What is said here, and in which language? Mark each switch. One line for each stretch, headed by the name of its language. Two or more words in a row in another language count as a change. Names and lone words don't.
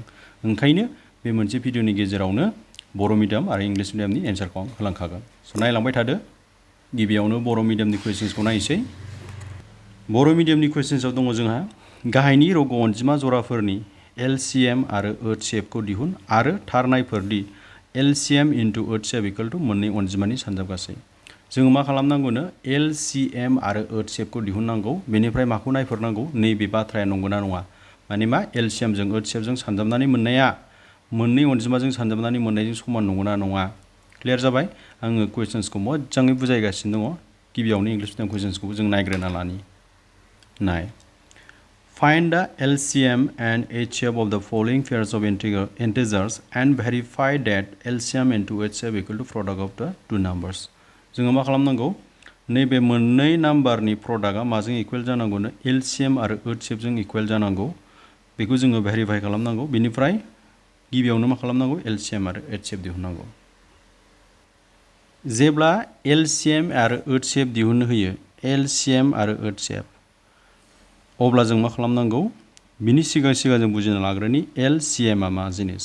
Bodo: ओंखायनो बे मोनसे भिडिअनि गेजेरावनो बर' मिडियाम आरो इंलिश मिडियामनि एन्सारखौ आं होलांखागोन। स' नायलांबाय थादो। गिबियावनो बर' मिडियामनि कुइसन्सखौ नायसै। बर' मिडियामनि कुइसन्सआव दङ जोंहा गाहायनि रग' अनजिमा जराफोरनि LCM आरो HCF खौ दिहुन आरो थार नायफोरदि
English: LCM into HCF equal to
Bodo: मोननै अनजिमानि सानजाबगासै। जोङो मा खालामनांगौनो LCM आरो HCF खौ दिहुननांगौ। बेनिफ्राय माखौ नायफोरनांगौ नैबे बाथ्राया नंगौना नङा। माने मा LCM जों HCF जों सानजाबनानै मोननाया मोननै अनजिमाजों सानजाबनानै मोननायजों समान नंगौना नङा। क्लियार जाबाय? आङो कुइसन्सखौ मोजाङै बुजायगासिनो दङ। गिबियावनो इंलिश मिडियाम कुइसन्सखौ जों नायग्रोना लानि।
English: नाय Find the LCM and HCF of the following pairs of integers and verify that LCM into HCF equal to product of the two numbers.
Bodo: जोङो मा खालामनांगौ नैबे मोननै नाम्बारनि प्रडाक्टआ माजों इकुवेल जानांगौनो LCM आरो HCF जों इकुवेल जानांगौ। बेखौ जोङो भेरिफाइ खालामनांगौ। बेनिफ्राय गिबियावनो मा खालामनांगौ LCM आरो HCF दिहुननांगौ। जेब्ला LCM आरो HCF दिहुननो होयो LCM आरो HCF अब्ला जों मा खालामनांगौ बिनि सिगां जों बुजिना लाग्रोनि LCM आ मा जिनिस।